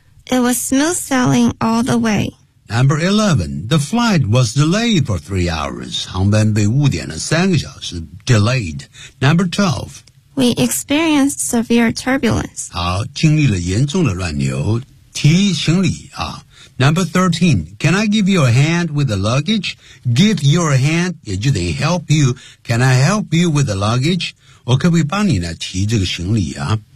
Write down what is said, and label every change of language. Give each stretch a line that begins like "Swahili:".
English: it was smooth sailing all the way. Number 11, the flight was delayed for 3 hours.
Chinese: 航班被误点了三个小时 ，delayed.
English: Number 12, we experienced severe turbulence.
Chinese: 好，经历了严重的乱流，提行李啊。
English: Number 13, can I give you a hand with the luggage? Give your hand,
Chinese: 也就得
English: help you. Can I help you with the luggage?
Chinese: 我可不可以帮你呢提这个行李啊？